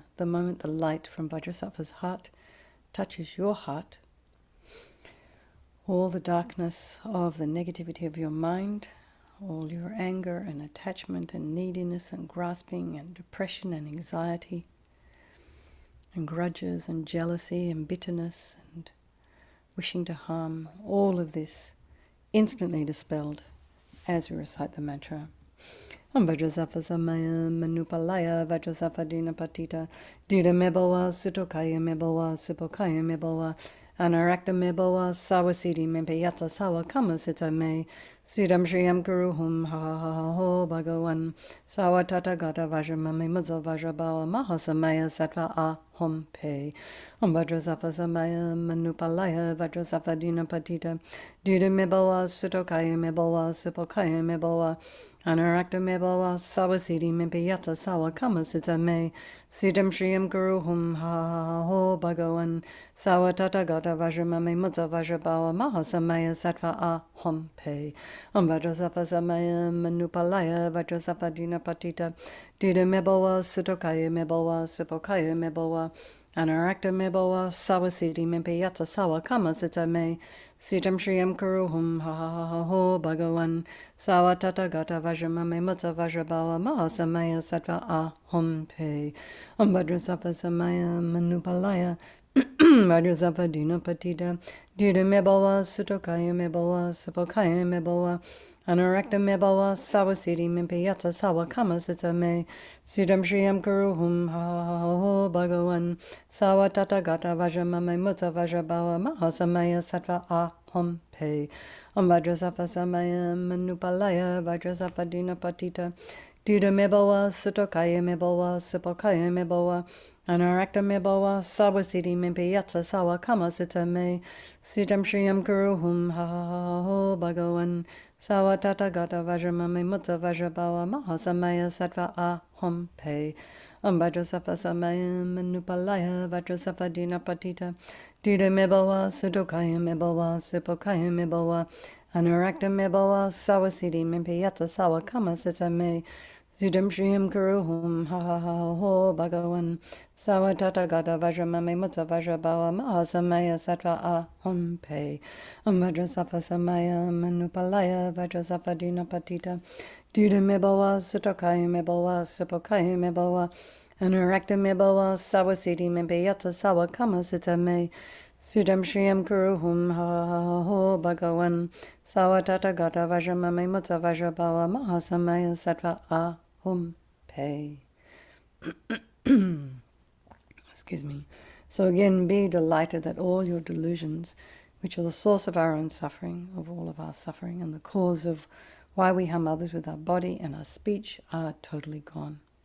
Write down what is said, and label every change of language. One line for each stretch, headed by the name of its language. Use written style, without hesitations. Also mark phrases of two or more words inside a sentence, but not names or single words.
English: The moment the light from Vajrasattva's heart touches your heart, all the darkness of the negativity of your mind, all your anger and attachment and neediness and grasping and depression and anxiety and grudges and jealousy and bitterness and wishing to harm, all of this instantly dispelled as we recite the mantra.
Sanskrit: Om Vajrasattva Samaya Manupalaya Vajrasattva Dinapatita Dida Mebawa Sutokaya Mebawa Supokaya Mebawa Anarakta Mebawa Sawasidi Mempeyata Sawa Kamasita Me Sudam Shriyam Guruhum Ha Ha Ha Ho Bhagawan Sawa Tata Gata Vajramami Mudza Vajrabawa Mahasamaya Sattva Ahom Pe Om Vajrasattva Samaya Manupalaya Vajrasattva Dinapatita Dida Mebawa Sutokaya Mebawa Supokaya Mebawa Anarakta Mebawa Sawasidi Mempeyata Sawa Kamasita Me Sudam Shriyam Guruhum Ha Ho Bhagawan Sawa Tata Gata Vajramami Mudza Vajrabawa Mahasamaya Sattva Ahom Pe Om Vajrasattva Samaya Manupalaya Vajrasattva Dinapatita Dida Mebawa Sutokaya Mebawa Supokaya Mebawa Anarakta Mebawa Sawasidi Mempeyata Sawa Kamasita Me Sudam Shriyam Kuruhum Ha Ho Bhagawan Sawa Tata Gata Vajramami Mudza Vajrabawa Mahasamaya Sattva Ahom Pe Om Vajrasattva Samaya Manupalaya Vajrasattva Dinapatita Dida Mebawa Sutokaya Mebawa Supokaya Mebawa Anarakta Mebawa Sawasidi Mempeyata Sawa Kamasita Me Sudam Shriyam Kuruhum Ha Ho Bhagawan Sawa Tata Gata Vajramami Mudza Vajrabawa Mahasamaya Sattva Ahom Pe Om Vajrasattva Samaya Manupalaya Vajrasattva Dinapatita Dida Mebawa Sutokaya Mebawa Supokaya Mebawa Anarakta Mebawa Sawasidi Mempeyata Sawa Kamasita Me Sudam Shriyam Kuruhum Ha Ho Bhagawan Sawa Tata Gata Vajramami Mudza Vajrabawa Mahasamaya Sattva Ahom Pe Om Vajrasattva Samaya Manupalaya Vajrasattva Dinapatita Dida Mebawa Sutokaya Mebawa Supokaya Mebawa Anarakta Mebawa Sawasidi Mempeyata Sawa Kamasita Me Sudam Shriyam Kuruhum Ha Ho Bhagawan Sawa Tata Gata Vajramami Mudza Vajrabawa Mahasamaya Sattva Ahom Pe Om Vajrasattva Samaya Manupalaya Vajrasattva Dinapatita Dida Mebawa Sutokaya Mebawa Supokaya Mebawa Anarakta Mebawa Sawasidi Mempeyata Sawa Kamasita Me Sudam Shriyam Kuruhum Ha Ho Bhagawan Sawa Tata Gata Vajramami Mudza Vajrabawa Mahasamaya Sattva Ahom Pe.
English: Excuse me. So again, be delighted that all your delusions, which are the source of our own suffering, of all of our suffering, and the cause of why we harm others with our body and our speech, are totally gone.